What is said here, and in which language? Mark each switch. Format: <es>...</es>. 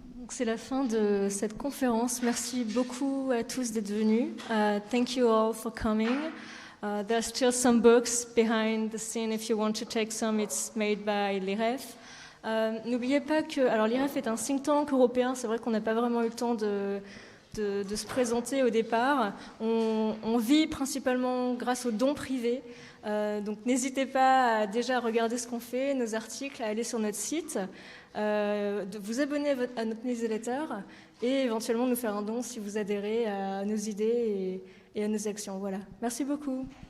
<fr>C'est la fin de cette conférence. Merci beaucoup à tous d'être venus.</fr> <en>Thank you all for coming. There are still some books behind the scene if you want to take some. It's made by l'IREF.</en> <fr>N'oubliez pas que alors l'IREF est un think tank européen. C'est vrai qu'on n'a pas vraiment eu le temps de se présenter au départ. On vit principalement grâce aux dons privés. Donc n'hésitez pas à déjà regarder ce qu'on fait, nos articles, à aller sur notre site, de vous abonner à notre newsletter et éventuellement nous faire un don si vous adhérez à nos idées et à nos actions. Voilà. Merci beaucoup.</fr>